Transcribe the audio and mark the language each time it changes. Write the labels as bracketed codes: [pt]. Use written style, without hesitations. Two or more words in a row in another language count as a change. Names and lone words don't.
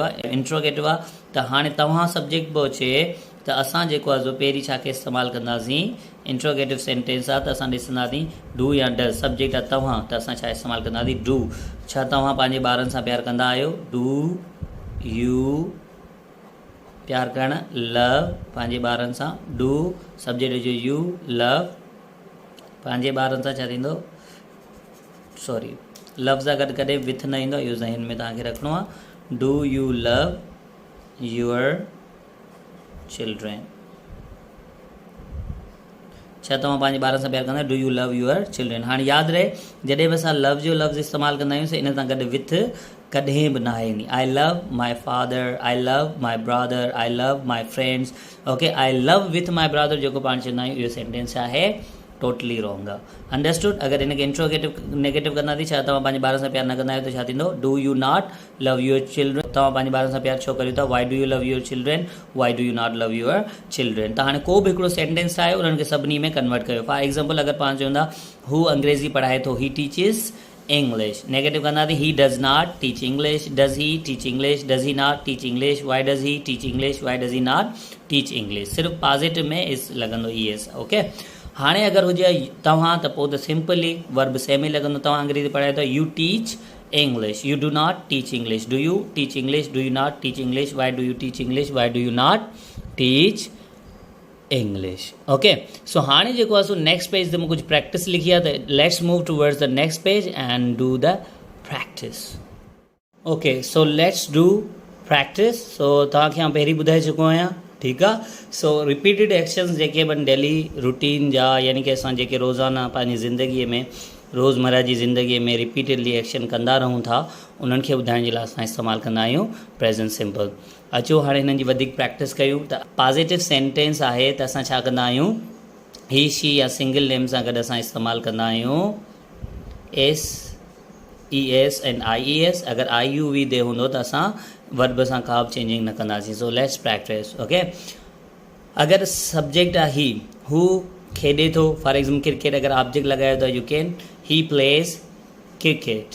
[sd] आहे इंट्रोगेटिव आहे त हाणे तव्हां सब्जेक्ट पियो अचे त असां जेको आहे पहिरीं छा खे इस्तेमालु कंदासीं [en] interrogative sentence [sd] आहे त असां ॾिसंदासीं डू या डज़ सब्जेक्ट आहे तव्हां त असां छा इस्तेमालु कंदासीं डू छा तव्हां पंहिंजे ॿारनि सां प्यारु कंदा आहियो [en] do you [sd] प्यारु करणु लव पंहिंजे ॿारनि सां [en] do subject [sd] जो [en] you love [sd] पंहिंजे ॿारनि सां छा थींदो [en] sorry love [sd] सां गॾु कॾहिं विथ न ईंदो इहो ज़हन में तव्हांखे रखिणो आहे [en] do you love your children? [sd] छा तव्हां पंहिंजे ॿारनि सां प्यार कंदा आहियो? [en] Do you love your children? [sd] हाणे यादि रहे जॾहिं बि असां लव जो लफ़्ज़ इस्तेमालु कंदा आहियूं इन सां गॾु विथ कॾहिं बि न आहे ईंदी. [en] I love my father, I love my brother, I love my friends. Okay, I love with my brother [sd] जेको पाण चवंदा आहियूं इहो [en] सेंटेंस आहे totally wrong आहे. अंडरस्टूड? [sd] अगरि हिनखे [en] interrogative negative [sd] कंदासीं, छा तव्हां पंहिंजे ॿारनि सां प्यार न कंदा आहियो त छा थींदो? [en] Do you not love your children? [sd] तव्हां पंहिंजे ॿारनि सां प्यार छो करियो था? [en] Why do you love your children? Why do you not love your children? [sd] त हाणे को बि हिकिड़ो सेंटेंस ठाहे उन्हनि खे सभिनी में कन्वर्ट कयो. [en] for example [sd] अगरि पाण चवंदा हू अंग्रेज़ी पढ़ाए थो, [en] he teaches English. [sd] नेगेटिव कंदासीं [en] he does not teach English. Does he teach English? Does he not teach English? Why does he teach English? Why does he not teach English? [sd] सिर्फ़ु पॉजिटिव में इस लॻंदो ES. ओके, हाणे अगरि हुजे तव्हां त पोइ त [en] simply verb same [sd] ई लॻंदो. तव्हां अंग्रेज़ी पढ़ाए थो, [en] You teach English. You do not teach English. Do you teach English? Do you not teach English? Why do you teach English? Why do you not teach English? Okay, so [sd] हाणे जेको आहे [en] so next page [sd] ते मूं कुझु [en] प्रैक्टिस [sd] लिखी आहे त [en] let's move towards the next page and do the practice. Okay, so let's do practice. [sd] सो तव्हांखे आउं पहिरीं ॿुधाए चुको आहियां, ठीकु आहे. सो [en] repeated actions [sd] जेके बि [en] daily routine [sd] जा, यानी कि असां जेके रोज़ाना पंहिंजी ज़िंदगीअ में रोज़मर्रा जी ज़िंदगीअ में [en] repeatedly action [sd] कंदा रहूं था, उन्हनि खे ॿुधाइण जे लाइ असां इस्तेमालु कंदा आहियूं [en] present simple. [sd] अचो हाणे हिननि जी वधीक प्रैक्टिस कयूं. त [en] positive sentence [sd] आहे त असां छा कंदा आहियूं? [en] he she [sd] या [en] single name [sd] सां गॾु असां इस्तेमालु कंदा आहियूं [en] SES and IES. [sd] अगरि IUV दे हूंदो त असां वर्ब सां का बि चेंजिंग न कंदासीं. [en] So let's practice. Okay, [sd] अगरि सब्जेक्ट आहे ही, हू खेॾे थो, [en] for example cricket [sd] अगरि ऑब्जेक्ट लॻायो त [en] you can he plays cricket.